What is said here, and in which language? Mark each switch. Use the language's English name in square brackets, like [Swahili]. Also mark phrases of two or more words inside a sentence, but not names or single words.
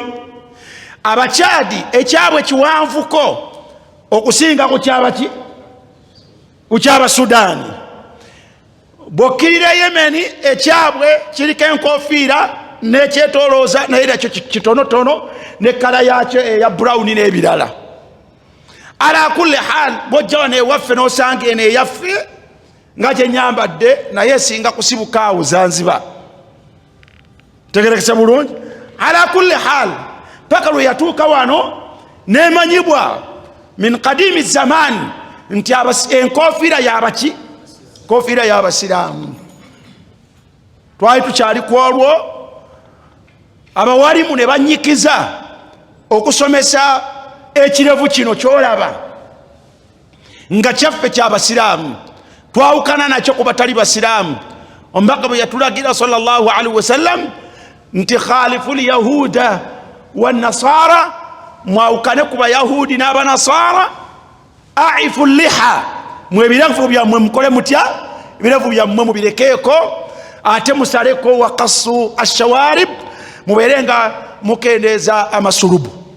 [Ganda] Abakyadi ekyabwe kiwanvuko okusinga ku ky'Abasudaani. Bw'okkirira Yemeni ekyabwe kiriko enkofiira n'ekyetolooza naye nakyo kitonotono ne kala yakyo eya brown n'ebirala. [Arabic] على كل حال [Ganda] bw'ojja wano ewaffe n'osanga eno eyaffe nga gye nyambadde naye esinga kusibuka awo Zanzibar. Tegerekesa bulungi? [Arabic] على كل حال [Ganda] paka lwe yatuuka wano nemanyibwa [Arabic] من قديم الزمان [Ganda] nti enkofiira y'abaki? Enkofiira y'Abasiraamu. Twali tukyali ku olwo abawalimu ne banyikiza okusomesa ekirevu kino kyolaba nga kyaffe ky'Abasiraamu. Twawukana nakyo ku batali Basiraamu. Omubaka bwe yatulagira [Arabic] صلى الله عليه وسلم [Ganda] nti [Arabic] خالفوا اليهود والنصارى, [Ganda] mwawukane ku Bayahudi n'Abanasara, [Arabic] أعفوا اللحى, [Ganda] mwe ebirevu byammwe mukole mutya? Ebirevu byammwe mubirekeeko, ate musaleko [Arabic] وقصوا الشوارب, [Ganda] mubeere nga mukendeeza amasulubu.